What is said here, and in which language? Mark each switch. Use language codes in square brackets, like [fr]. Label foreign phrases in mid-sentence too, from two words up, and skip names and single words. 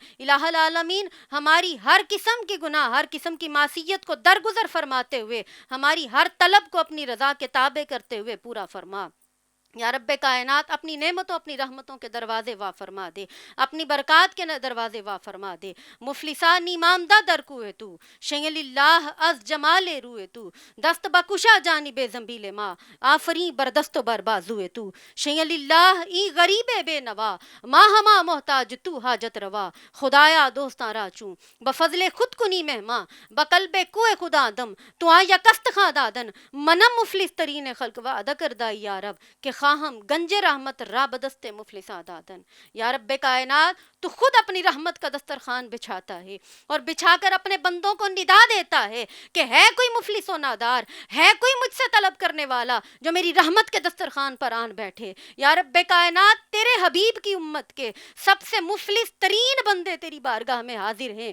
[ur] الہ العالمین ہماری ہر قسم کے گناہ ہر قسم کی معصیت کو درگزر فرماتے ہوئے ہماری ہر طلب کو اپنی رضا کے تابع کرتے ہوئے پورا فرما. یا رب کائنات اپنی نعمتوں اپنی رحمتوں کے دروازے وا فرما دے اپنی برکات کے دروازے وا فرما دے. [fa] مفلسان ایماندہ در کوئے تو شیل اللہ از جمال روئے تو دست بکشا جانب زنبیل ما آفری بردست و بر بازوئے تو شیل اللہ ای غریب بے نوا ما ہما محتاج تو حاجت روا خدایا دوستاں را چوں بفضل خود کنی مہماں بقلب کوئے خدا دم تو آیا کست خاں دادن منم مفلس ترین خلق وعدہ کردائی یا رب کہ خواہم گنج رحمت را بدست مفلس دادن. [ur] یا رب کائنات تو خود اپنی رحمت کا دسترخوان بچھاتا ہے اور بچھا کر اپنے بندوں کو ندا دیتا ہے کہ ہے کوئی مفلس و نادار، ہے کوئی مجھ سے طلب کرنے والا جو میری رحمت کے دسترخوان پر آن بیٹھے. یا رب کائنات تیرے حبیب کی امت کے سب سے مفلس ترین بندے تیری بارگاہ میں حاضر ہیں.